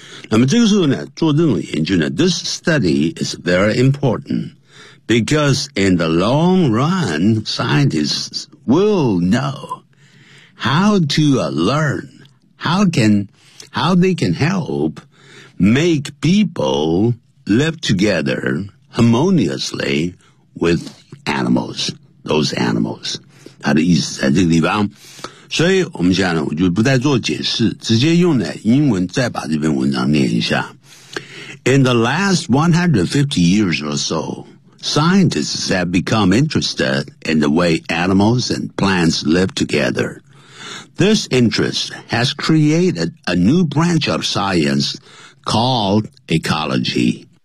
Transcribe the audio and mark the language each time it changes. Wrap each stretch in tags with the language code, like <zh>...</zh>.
<zh>那么这个时候呢，做这种研究呢，</zh> <en>this study is very important because in the long run scientists will knowHow they can help make people live together harmoniously with animals, those animals.</en> <zh>他的意思在这个地方。所以我们现在呢，我就不再做解释，直接用呢英文再把这篇文章念一下。</zh> <en>In the last 150 years or so, scientists have become interested in the way animals and plants live together. This interest has created a new branch of science called ecology.</en>